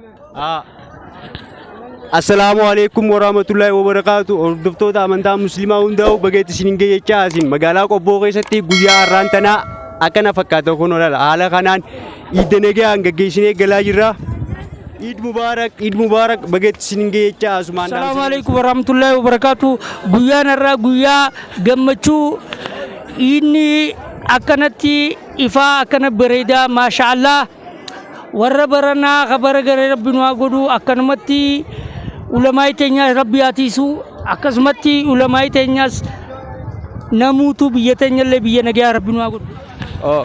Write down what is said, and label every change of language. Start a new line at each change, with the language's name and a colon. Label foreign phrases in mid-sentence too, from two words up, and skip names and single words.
Arabic: السلام عليكم ورحمة الله وبركاته.
Oromo: Hordoftoota amantaa musliimaa hundaa'u bageetti isiniin ga'e jechaa isin magaalaa Qobboo keessatti guyyaa har'aan tanaa akkana fakkaata kun olaala. Haala kanaan iidda nagaan gaggeessinee galaa jirra.
Arabic: عيد مبارك
Oromo: bageetti isiniin ga'e jechaa asumaan.
Arabic: السلام عليكم ورحمة الله وبركاته.
Oromo: Guyyaan har'aa guyyaa gammachuu inni akkanatti ifaa akkana bareedaa maashaallah warra baranaa kabara garee rabbi nu haa godhu akkanumatti ulamaa'ii teenyaas rabbi haatiisu akkasumatti ulamaa'ii teenyaas namuutu biyya teenyallee biyya nagaa rabbi nu haa godhu.